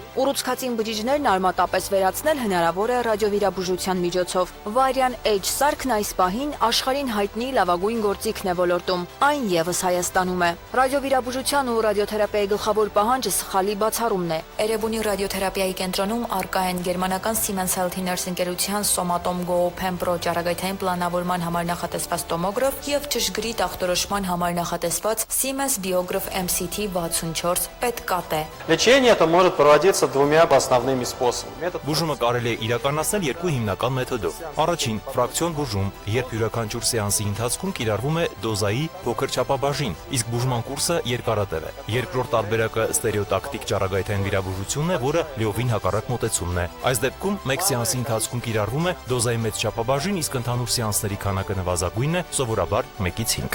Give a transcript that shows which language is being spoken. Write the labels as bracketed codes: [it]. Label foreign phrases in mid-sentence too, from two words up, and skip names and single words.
[hy] Ուռուցքածին բջիջներն արմատապես վերացնել հնարավոր է ռադիովիրաբուժության միջոցով։ Վարյան H սարքն այս պահին աշխարհին հայտնի լավագույն գործիքն է ոլորտում, այն եւս Հայաստանում է։ Ռադիովիրաբուժության ու ռադիոթերապիայի գլխավոր պահանջը սխալի բացառումն է։ Էրեբունի ռադիոթերապիայի կենտրոնում առկա են գերմանական Siemens Healthineers ընկերության Somatom Go Pen Pro ճառագայթային պլանավորման համար նախատեսված տոմոգրաֆ եւ ճշգրիտ ախտորոշման համար նախատեսված Siemens Biograph MCT 64 PET-CT։ [ru] Лечение это может проводиться двумя основными способами. [hy] Բուժումը կարելի է իրականացնել երկու հիմնական մեթոդով։ Առաջին՝ ֆրակցիոն բուժում, երբ յուրաքանչյուր սեանսի ընթացքում կիրառվում է դոզայի փոքր չափաբաժին, իսկ բուժման կուրսը երկարատև է։ Երկրորդ տարբերակը ստերեոտակտիկ ճառագայթային վիրաբուժությունն է, որը լիովին հակառակ մոտեցումն է։ Այս դեպքում մեկ սեանսի ընթացքում կիրառվում է դոզայի մեծ չափաբաժին, իսկ ընդհանուր սեանսների քանակը նվազագույնն է, սովորաբար 1-ից 5։